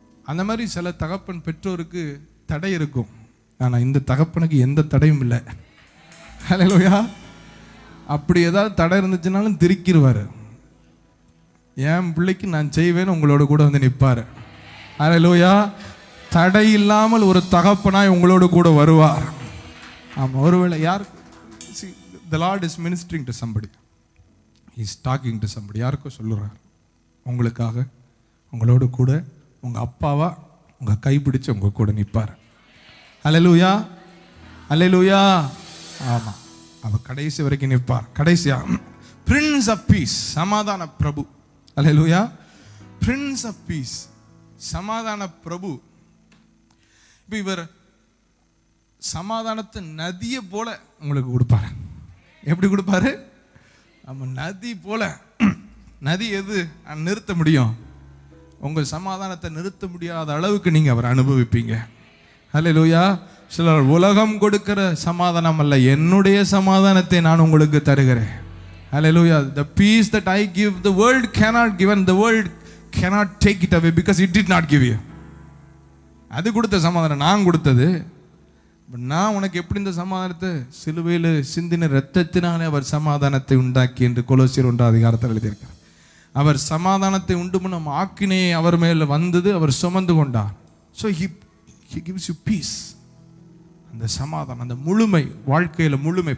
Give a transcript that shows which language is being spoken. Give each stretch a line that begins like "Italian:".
Tamil: அந்த மாதிரி சில தகப்பன் பெற்றோருக்கு தடை இருக்கும், ஆனால் இந்த தகப்பனுக்கு எந்த தடையும் இல்லை. ஹல்லேலூயா. அப்படி ஏதாவது தடை இருந்துச்சுனாலும் திருக்கிடுவார். என் பிள்ளைக்கு நான் செய்வேன்னு உங்களோட கூட வந்து நிற்பார். ஹல்லேலூயா. தடை இல்லாமல் ஒரு தகப்பனாய் உங்களோடு கூட வருவார். ஆமாம். ஒருவேளை யார்,
English: the Lord is ministering to somebody, he is talking to somebody.
Tamil: யாருக்கோ சொல்லுறார், உங்களுக்காக உங்களோடு கூட உங்கள் அப்பாவா உங்கள் கைப்பிடிச்சு உங்கள் கூட நிற்பார். அல்லேலூயா, அல்லேலூயா. ஆமாம், அவர் கடைசி வரைக்கும் நிற்பார். கடைசியா
English: prince of peace,
Tamil: சமாதான பிரபு. அல்லேலூயா.
English: prince of peace,
Tamil: சமாதான பிரபு. இப்போ இவர் சமாதானத்தை நதியை போல உங்களுக்கு கொடுப்பாரு. எப்படி கொடுப்பாரு? நம்ம நதி போல. நதி எது நிறுத்த முடியும்? உங்கள் சமாதானத்தை நிறுத்த முடியாத அளவுக்கு நீங்கள் அவரை அனுபவிப்பீங்க. ஹல்லேலூயா. சிலர் உலகம் கொடுக்கிற சமாதானம் அல்ல, என்னுடைய சமாதானத்தை நான் உங்களுக்கு தருகிறேன். ஹல்லேலூயா.
English: The peace that I give, the world cannot give, and the world cannot take it away because it did not give you.
Tamil: அது கொடுத்த சமாதானம் நான் கொடுத்தது. நான் உனக்கு எப்படி இந்த சமாதானத்தை, சிலுவையில் சிந்தின இரத்தத்தினாலே அவர் சமாதானத்தை உண்டாக்கி என்று கொலோசியர் 1:அதிகாரத்தில் எழுதியிருக்கார். அவர் சமாதானத்தை உண்டு பண்ணும் ஆக்கினையை அவர் மேலே வந்தது, அவர் சுமந்து கொண்டார்.
English: So he gives you peace.
Tamil: அந்த சமாதானம், அந்த முழுமை, வாழ்க்கையில் முழுமை.